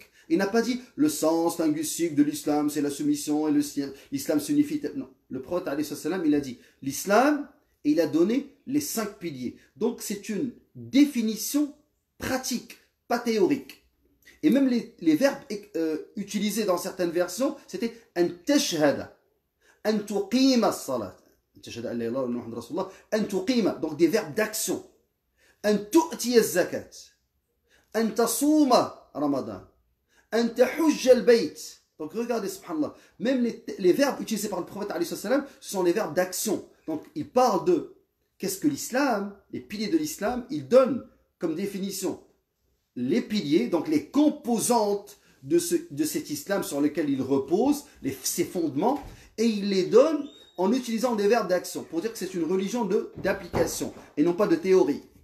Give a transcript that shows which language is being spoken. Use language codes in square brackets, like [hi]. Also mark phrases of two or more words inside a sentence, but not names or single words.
[fr] Il n'a pas dit le sens linguistique de l'islam, c'est la soumission et l'islam s'unifie. Non. Le prophète [ar] عليه الصلاة والسلام, [fr] il a dit, l'islam et il a donné les 5 piliers. Donc c'est une définition pratique, pas théorique. Et même les verbes utilisés dans certaines versions, c'était [ar] أن تشهد أن تقيم الصلاة تشهد أن لا إله إلا الله محمد رسول الله أن تقيم, [fr] donc des verbes d'action, [ar] أن تؤتي الزكاة أن تصوم رمضان أن تحج البيت. [fr] Donc regardez, subhanallah, même les verbes utilisés par le prophète, [ar] عليه السلام, [fr] ce sont les verbes d'action. Donc il parle de qu'est-ce que l'islam, les piliers de l'islam, il donne comme définition les piliers, donc les composantes de cet islam sur lequel il repose, ses fondements, et il les donne en utilisant des verbes d'action, pour dire que c'est une religion d'application, et non pas de théorie.